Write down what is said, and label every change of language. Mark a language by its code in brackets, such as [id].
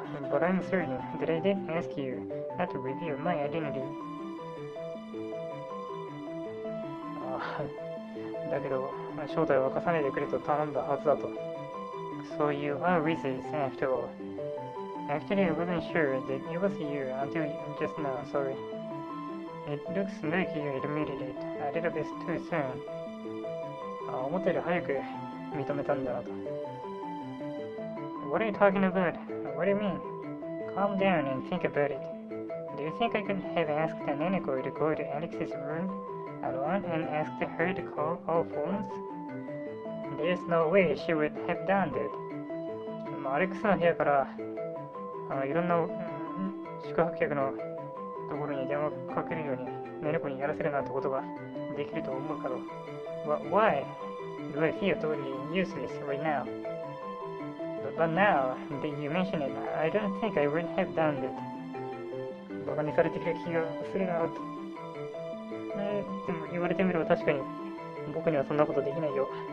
[en] But I'm certain that I did ask you not to reveal my identity. [ja] だけど、正体を明かさないでくれと頼んだはずだと。 [en] So you are wizards after all. Actually, I wasn't sure that it was you until just now, sorry. It looks like you admitted it a little bit too soon. [ja] 思ったより早く認めたんだなと。 [en] What are you talking about? What do you mean? Calm down and think about it. Do you think I could have asked an Nanako to go to Alex's room alone and asked her to call all phones? There's no way she would have done that. [ja] アレックスの部屋からいろんな宿泊客のところに電話をかけるようにネネコにやらせるなんてことができると思うかろう。 [en] Why do I feel totally useless right now? But now that you mention it, I don't think I would have done that. [ja] バカにされてる気がするなと。でも言われてみれば確かに僕にはそんなことできないよ。